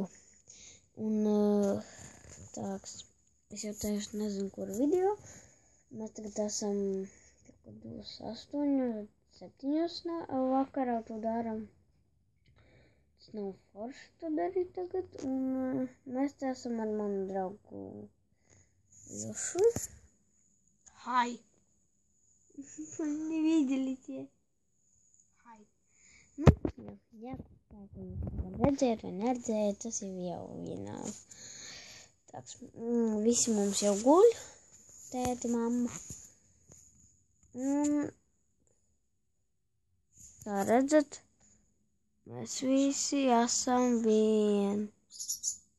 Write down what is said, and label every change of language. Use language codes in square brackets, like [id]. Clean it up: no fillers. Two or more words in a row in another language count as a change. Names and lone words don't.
[lv] Un tāds, es jau tieši nezinu, kur video. Mēs tagad esam 8, 7 vakarā to darām. Tas nav forši to darīt tagad. Un mēs te esam ar manu draugu Jošu. Hi. [ru] Не видели тебя. [lv] Hi. Nu, jā, tā kā jūs redzējāt vai neredzējāt, tas jau vienā. Tāds, visi mums jau guļ, tēti, mamma. Un, kā redzat, mēs visi esam viens.